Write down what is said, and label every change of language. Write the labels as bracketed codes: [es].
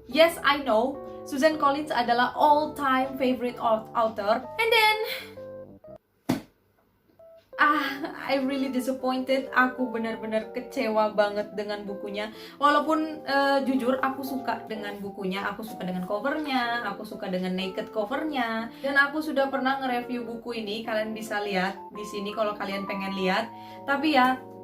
[en] Yes, I know, Suzanne Collins [id] adalah [en] all-time favorite author. And then I really disappointed. [id] Aku benar-benar kecewa banget dengan bukunya. Walaupun jujur aku suka dengan bukunya, aku suka dengan covernya, aku suka dengan naked covernya, dan aku sudah pernah nge-review buku ini. Kalian bisa lihat di sini kalau kalian pengen lihat. Tapi ya,